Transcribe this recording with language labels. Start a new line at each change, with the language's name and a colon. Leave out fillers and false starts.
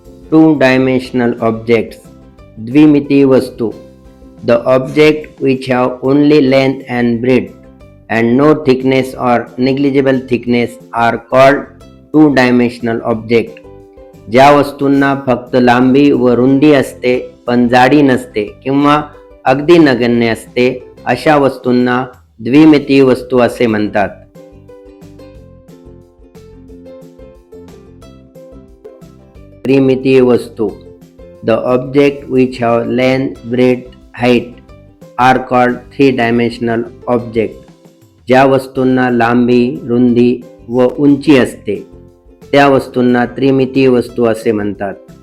English: two-dimensional objects,
Marathi: द्विमितीय वस्तू.
English: The object which have only length and breadth and no thickness or negligible thickness are called two-dimensional object.
Marathi: ज्या वस्तूंना फक्त लांबी व रुंदी असते पण जाडी नसते किंवा अगदी नगण्य असते अशा वस्तूंना द्विमितीय वस्तू असे म्हणतात. त्रिमितीय वस्तू.
English: The object which have length, breadth, height are called three-dimensional object.
Marathi: ज्या वस्तूंना लांबी, रुंदी व उंची असते त्या वस्तूंना त्रिमितीय वस्तू असे म्हणतात.